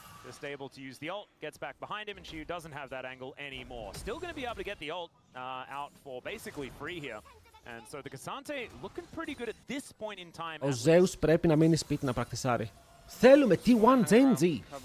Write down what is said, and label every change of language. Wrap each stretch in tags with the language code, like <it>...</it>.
<en>Just able to use the ult, gets back behind him, and she doesn't have that angle anymore. Still going to be able to get the ult out for basically free here. And so the Cassante looking pretty good at this point in time.</en> <el>Ο Zeus πρέπει να μείνει σπίτι να πρακτισάρει. Θέλουμε T1 Zenzi.</el>